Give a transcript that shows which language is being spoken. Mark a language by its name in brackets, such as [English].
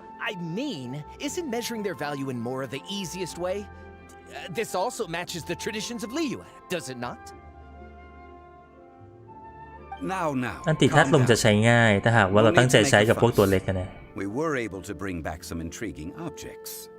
[English] I mean, isn't measuring their value in Mora the easiest way? This also matches the traditions of Liyue, does it not? Now, [Thai] อันติธาตุลมจะใช้ง่ายถ้าหากว่าเราตั้งใจใช้กับพวกตัวเล็กนะ [English] we were able to bring back some intriguing objects.